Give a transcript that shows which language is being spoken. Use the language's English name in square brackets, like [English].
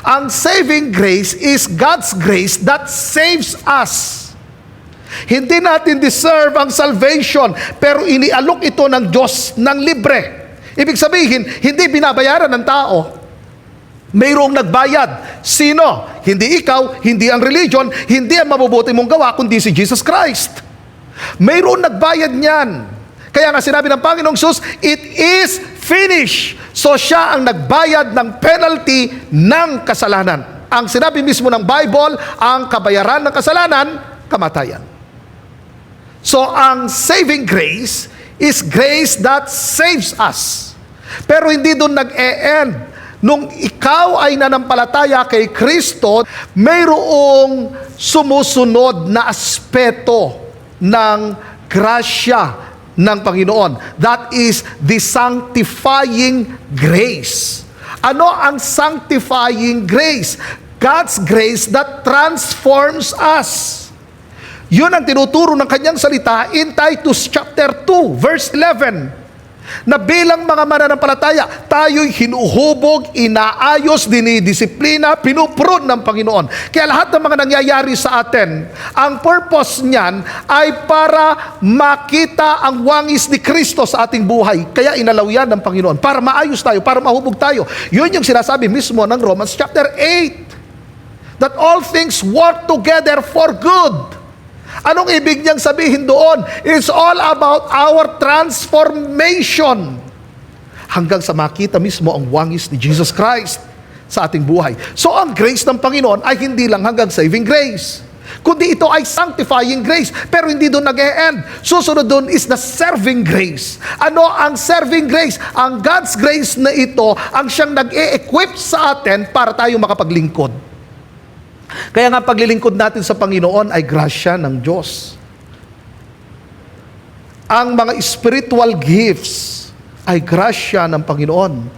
[English] Ang saving grace is God's grace that saves us. [Filipino] Hindi natin deserve ang salvation, pero inialok ito ng Diyos ng libre. Ibig sabihin, hindi binabayaran ng tao. Mayroong nagbayad. Sino? Hindi ikaw, hindi ang religion, hindi ang mabubuti mong gawa, kundi si Jesus Christ. Mayroong nagbayad niyan. Kaya nga sinabi ng Panginoong Jesus, [English] it is finished. [Filipino] So siya ang nagbayad ng penalty ng kasalanan. Ang sinabi mismo ng Bible, ang kabayaran ng kasalanan, kamatayan. [English] So ang saving grace is grace that saves us. [Filipino] Pero hindi doon nag-e-end. Nung ikaw ay nanampalataya kay Kristo, mayroong sumusunod na aspeto ng grasya ng Panginoon. [English] That is the sanctifying grace. Ano ang sanctifying grace? God's grace that transforms us. [Filipino] Yun ang tinuturo ng kanyang salita in Titus chapter 2, verse 11. Na bilang mga mananampalataya, tayo'y hinuhubog, inaayos, dinidisiplina, pinuprune ng Panginoon. Kaya lahat ng mga nangyayari sa atin, ang purpose niyan ay para makita ang wangis ni Kristo sa ating buhay. Kaya inalaw yan ng Panginoon, para maayos tayo, para mahubog tayo. Yun yung sinasabi mismo ng Romans chapter 8. [English] That all things work together for good. [Filipino] Anong ibig niyang sabihin doon? [English] It's all about our transformation. [Filipino] Hanggang sa makita mismo ang wangis ni Jesus Christ sa ating buhay. So ang grace ng Panginoon ay hindi lang hanggang saving grace, kundi ito ay sanctifying grace. Pero hindi doon nag-e-end. Susunod doon [English] is the serving grace. [Filipino] Ano ang serving grace? Ang God's grace na ito ang siyang nag-e-equip sa atin para tayo makapaglingkod. Kaya nga paglilingkod natin sa Panginoon ay grasya ng Diyos. Ang mga spiritual gifts ay grasya ng Panginoon.